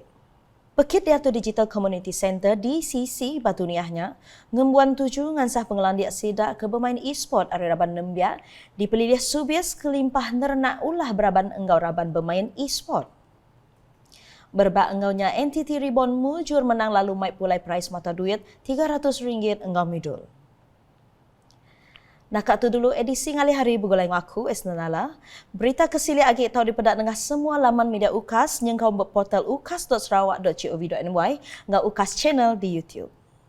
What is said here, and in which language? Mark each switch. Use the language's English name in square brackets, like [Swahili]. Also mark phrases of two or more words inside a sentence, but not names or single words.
[Iban] Pekit Diatur Digital Community Center DCC Batuniahnya ngembuan 7 ngansah pengelan dia sidak ke bermain e-sport hari Raban Nembiak dipelilih subias kelimpah nernak ulah beraban enggau raban bermain e-sport. Berbak enggaunya NTT Reborn mujur menang lalu mai pulai prize mata duit RM300 enggau midul. Nakak tu dulu edisi ngali hari bergulai dengan aku, Esna Nala. Berita kesili agi tahu dipedak dengan semua laman media UKAS yang kau berportal ukas.sarawak.gov.my dengan UKAS channel di YouTube.